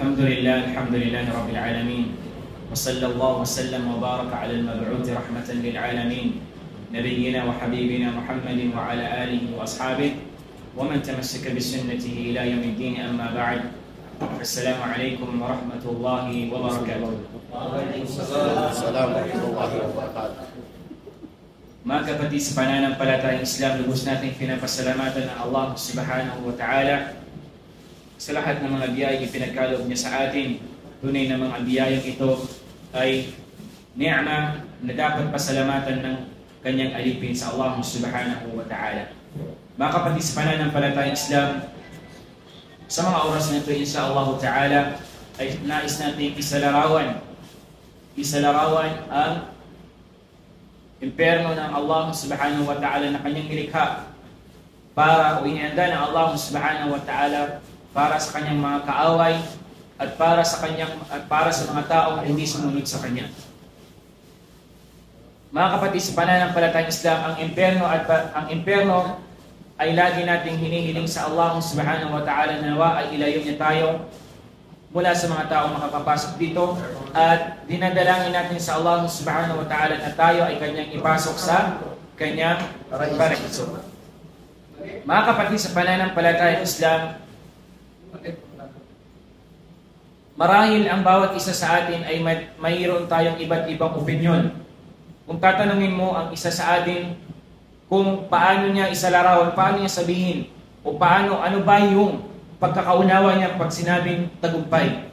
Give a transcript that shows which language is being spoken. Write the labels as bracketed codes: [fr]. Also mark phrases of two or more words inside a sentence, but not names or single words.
[ar] الحمد لله رب العالمين وصلى الله وسلم وبارك على المبعوث رحمة للعالمين نبينا وحبيبنا محمد وعلى آله وأصحابه ومن تمسك بسنته إلى يوم الدين. أما بعد، السلام عليكم ورحمة الله وبركاته. السلام ورحمة الله وبركاته. [tl] Mga kapatid sa pananampalatayang Islam, lubos natin pinapasalamatan ng [ar] الله سبحانه وتعالى [tl] sa lahat ng mga biyayang ipinagkaloob niya sa atin. Tunay na mga biyayang ito ay ni'ma na dapat pasalamatan ng kanyang alipin sa [ar] الله سبحانه وتعالى. [tl] Mga kapatid sa pananampalatayang Islam, sa mga oras na ito, [ar] إن شاء الله تعالى, [tl] ay nais natin isalarawan ang imperno ng [ar] الله سبحانه وتعالى [tl] na kanyang nilikha para o inihanda ng [ar] الله سبحانه وتعالى [tl] para sa kanyang mga kaaway at para sa mga taong hindi sumunod sa kanya. Mga kapatid sa pananampalatayang Islam, ang imperno ay lagi nating hinihiling sa [ar] الله سبحانه وتعالى [tl] na nawa ay ilayo niya tayo mula sa mga taong makapapasok dito, at dinadalangin natin sa [ar] الله سبحانه وتعالى [tl] na tayo ay kanyang ipasok sa kanyang paraiso. Mga kapatid sa pananampalatayang Islam, marahil ang bawat isa sa atin ay mayroon tayong iba't ibang opinyon. Kung tatanungin mo ang isa sa atin kung paano niya isalarawan, paano niya sabihin, o ano ba yung pagkakaunawa niya pag sinabing tagumpay.